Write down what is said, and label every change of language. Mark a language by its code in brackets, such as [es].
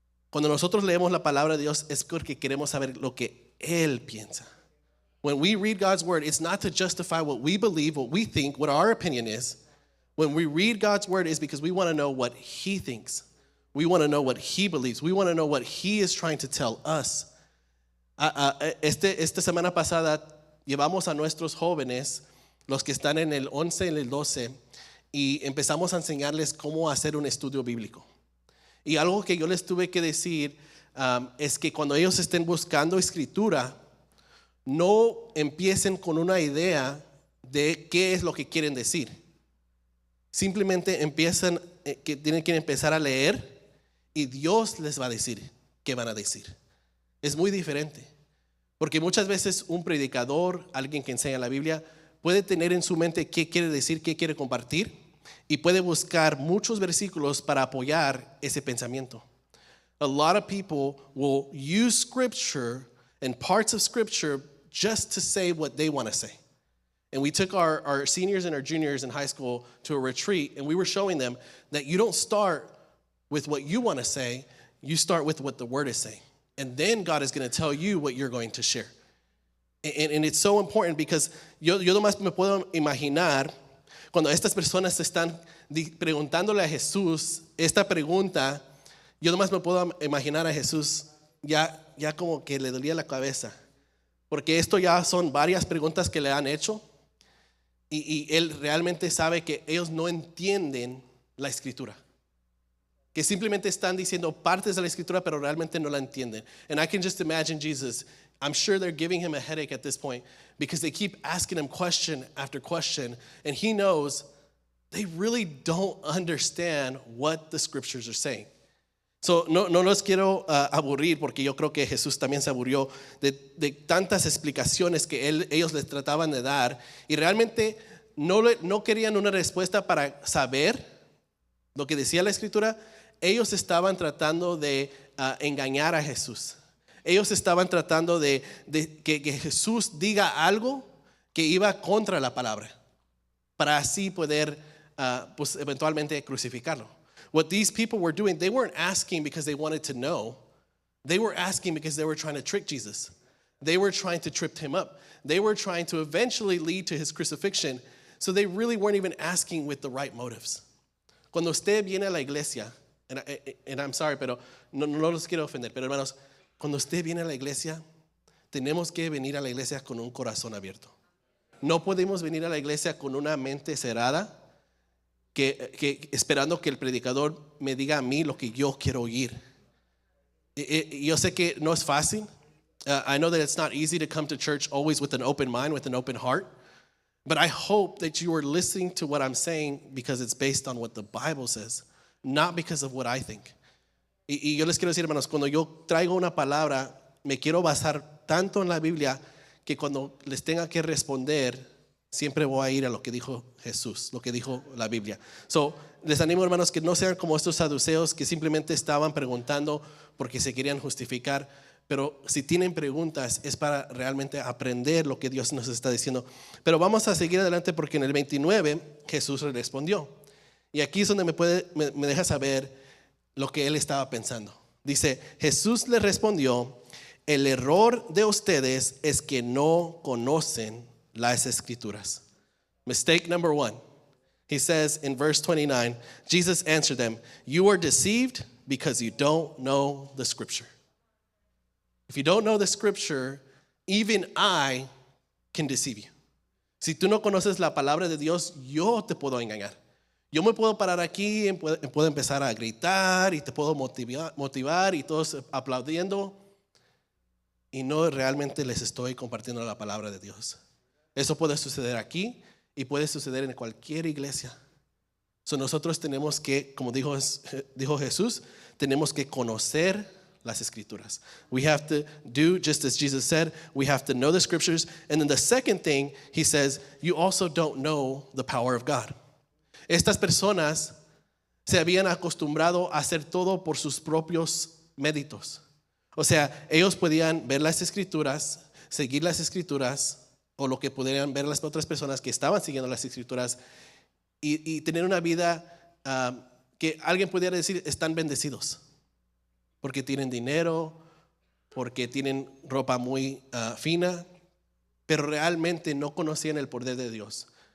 [es] Cuando nosotros leemos la palabra de Dios es porque queremos saber lo que Él piensa. [en] When we read God's word, it's not to justify what we believe, what we think, what our opinion is. When we read God's word, it's because we want to know what He thinks. We want to know what He believes. We want to know what He is trying to tell us. [es] Esta semana pasada llevamos a nuestros jóvenes, los que están en el 11 y el 12, y empezamos a enseñarles cómo hacer un estudio bíblico. Y algo que yo les tuve que decir es que cuando ellos estén buscando escritura, no empiecen con una idea de qué es lo que quieren decir. Simplemente empiezan, que tienen que empezar a leer y Dios les va a decir qué van a decir. Es muy diferente. Porque muchas veces un predicador, alguien que enseña la Biblia, puede tener en su mente qué quiere decir, qué quiere compartir, y puede buscar muchos versículos para apoyar ese pensamiento. [en] A lot of people will use scripture and parts of scripture just to say what they want to say. And we took our seniors and our juniors in high school to a retreat, and we were showing them that you don't start with what you want to say, you start with what the word is saying. And then God is going to tell you what you're going to share. And it's so important because [es] yo nomás me puedo imaginar cuando estas personas están preguntándole a Jesús esta pregunta, yo nomás me puedo imaginar a Jesús ya como que le dolía la cabeza. Porque esto ya son varias preguntas que le han hecho y él realmente sabe que ellos no entienden la escritura. Que simplemente están diciendo partes de la escritura, pero realmente no la entienden. [en] And I can just imagine Jesus, I'm sure they're giving him a headache at this point because they keep asking him question after question, and he knows they really don't understand what the scriptures are saying. [es] So no los quiero aburrir porque yo creo que Jesús también se aburrió de tantas explicaciones que ellos les trataban de dar y realmente no querían una respuesta para saber lo que decía la escritura. Ellos estaban tratando de engañar a Jesús. Ellos estaban tratando de que Jesús diga algo que iba contra la palabra para así poder pues eventualmente crucificarlo. [en] What these people were doing, they weren't asking because they wanted to know. They were asking because they were trying to trick Jesus. They were trying to trip him up. They were trying to eventually lead to his crucifixion. So they really weren't even asking with the right motives. [es] Cuando usted viene a la iglesia, [en] and I'm sorry, [es] pero no los quiero ofender, pero hermanos, cuando usted viene a la iglesia, tenemos que venir a la iglesia con un corazón abierto. No podemos venir a la iglesia con una mente cerrada, que esperando que el predicador me diga a mí lo que yo quiero oír. Yo sé que no es fácil. [en] I know that it's not easy to come to church always with an open mind, with an open heart. But I hope that you are listening to what I'm saying because it's based on what the Bible says, not because of what I think. [es] Y yo les quiero decir, hermanos, cuando yo traigo una palabra, me quiero basar tanto en la Biblia que cuando les tenga que responder, siempre voy a ir a lo que dijo Jesús, lo que dijo la Biblia. So, les animo, hermanos, que no sean como estos saduceos que simplemente estaban preguntando porque se querían justificar. Pero si tienen preguntas es para realmente aprender lo que Dios nos está diciendo. Pero vamos a seguir adelante porque en el 29 Jesús le respondió. Y aquí es donde me deja saber lo que él estaba pensando. Dice, Jesús le respondió, el error de ustedes es que no conocen las Escrituras. [en] Mistake number one. He says in verse 29, Jesus answered them, you are deceived because you don't know the Scripture. If you don't know the Scripture, even I can deceive you. [es] Si tú no conoces la palabra de Dios, yo te puedo engañar. Yo me puedo parar aquí y puedo empezar a gritar y te puedo motivar y todos aplaudiendo y no realmente les estoy compartiendo la palabra de Dios. Eso puede suceder aquí y puede suceder en cualquier iglesia. So nosotros tenemos que, como dijo Jesús, tenemos que conocer las Escrituras. [en] We have to do just as Jesus said. We have to know the Scriptures. And then the second thing, he says, you also don't know the power of God. [es] Estas personas se habían acostumbrado a hacer todo por sus propios méritos. O sea, ellos podían ver las Escrituras, seguir las Escrituras, o lo que pudieran ver las otras personas que estaban siguiendo las Escrituras y tener una vida que alguien pudiera decir están bendecidos porque tienen dinero, porque tienen ropa muy fina, pero realmente no conocían el poder de Dios.